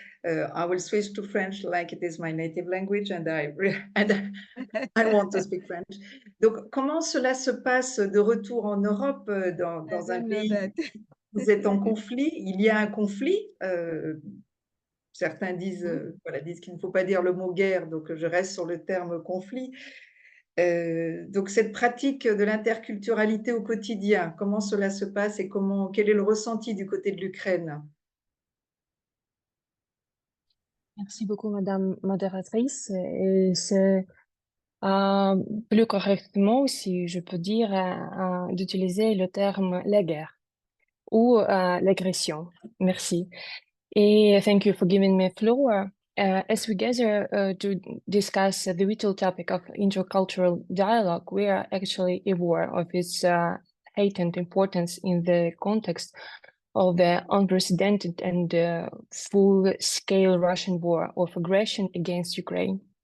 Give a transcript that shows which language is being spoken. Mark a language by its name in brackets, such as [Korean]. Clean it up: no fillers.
[English] I will switch to French like it is my native language, and I want to speak French. [French] Donc, comment cela se passe de retour en Europe dans un pays où vous êtes en conflit? Il y a un conflit. Certains disent, voilà, disent qu'il ne faut pas dire le mot guerre, donc je reste sur le terme conflit. Donc cette pratique de l'interculturalité au quotidien, comment cela se passe et quel est le ressenti du côté de l'Ukraine? Merci beaucoup, Madame modératrice. Et c'est plus correctement, si je peux dire, d'utiliser le terme la guerre ou l'agression. Merci. [English] Et thank you for giving me floor. As we gather to discuss the vital topic of intercultural dialogue, we are actually aware of its heightened importance in the context of the unprecedented and full-scale Russian war of aggression against Ukraine.